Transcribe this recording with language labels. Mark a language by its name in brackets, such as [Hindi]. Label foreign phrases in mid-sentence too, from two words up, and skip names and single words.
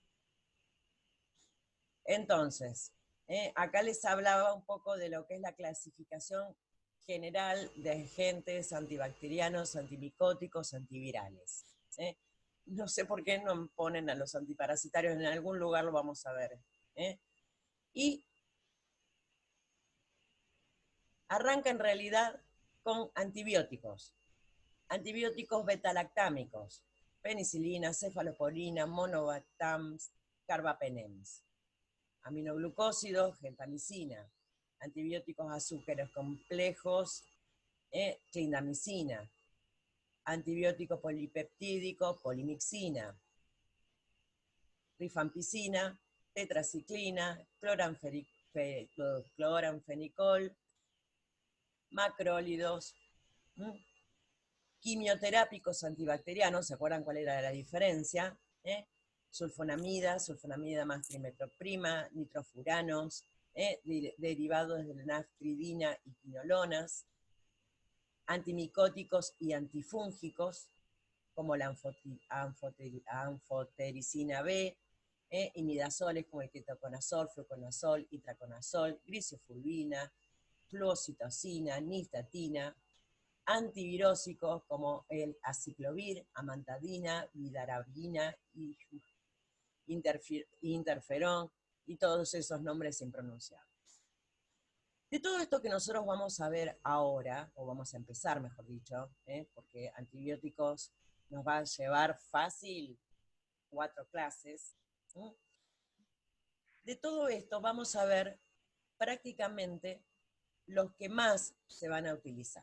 [Spanish] Entonces, acá les hablaba un poco de lo que es la clasificación general de agentes antibacterianos, antimicóticos, antivirales. ¿eh? No sé por qué no ponen a los antiparasitarios, en algún lugar lo vamos a ver. ¿eh? Y arranca en realidad con antibióticos. Antibióticos betalactámicos, penicilina, cefalosporina, monobactams, carbapenems. Aminoglucósidos, gentamicina. Antibióticos azúcares complejos, clindamicina. Antibiótico polipeptídico, polimixina. Rifampicina, tetraciclina, cloranfenicol, macrólidos. Quimioterápicos antibacterianos, ¿se acuerdan cuál era la diferencia? Sulfonamida más trimetoprima, nitrofuranos, derivados de la nafridina y quinolonas, antimicóticos y antifúngicos, como la anfotericina B, imidazoles como el ketoconazol, fluconazol, itraconazol, grisofulvina, fluocitocina, nistatina, antivirósicos como el aciclovir, amantadina, vidarabina, interferón y todos esos nombres impronunciables. De todo esto que nosotros vamos a ver ahora, o vamos a empezar, mejor dicho, porque antibióticos nos va a llevar fácil 4 clases. De todo esto vamos a ver prácticamente los que más se van a utilizar.